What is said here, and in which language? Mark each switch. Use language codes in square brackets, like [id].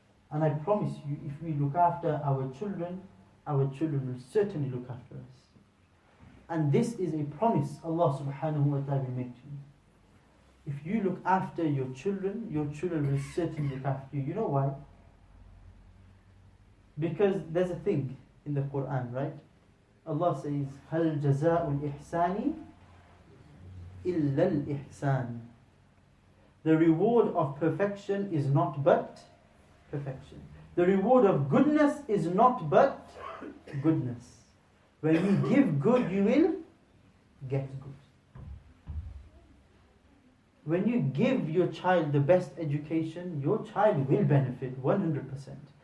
[en] And I promise you, if we look after our children will certainly look after us. And this is a promise Allah subhanahu wa ta'ala will make to you. If you look after your children will certainly look after you. You know why? Because there's a thing in the Quran, right? Allah says, [ar] هَلْ جَزَاءُ الْإِحْسَانِ إِلَّا الْإِحْسَانِ. [en] The reward of perfection is not but perfection. The reward of goodness is not but goodness. When you give good, you will get good. When you give your child the best education, your child will benefit 100%.